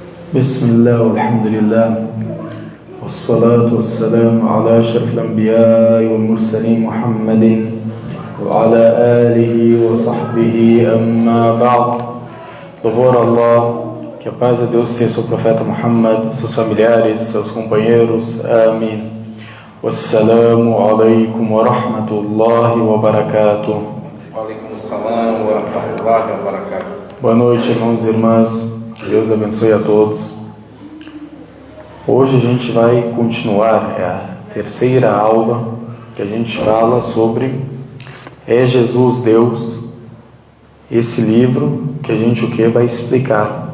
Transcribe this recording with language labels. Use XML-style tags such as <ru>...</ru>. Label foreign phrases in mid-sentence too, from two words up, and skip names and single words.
<ar>بسم الله والحمد لله والصلاة والسلام على أشرف الأنبياء والمرسلين محمد وعلى آله وصحبه أما بعد.</ar> <pt>Louvor a Allah, que a paz de Deus seja sobre o profeta Muhammad, seus familiares, seus companheiros. Amém.</pt> <ar>والسلام عليكم ورحمة الله وبركاته. وعليكم السلام ورحمة الله وبركاته.</ar> <pt>Boa noite, irmãos e irmãs. Que Deus abençoe a todos. Hoje a gente vai continuar a terceira aula que a gente fala sobre É Jesus Deus? Esse livro que a gente vai explicar.</pt>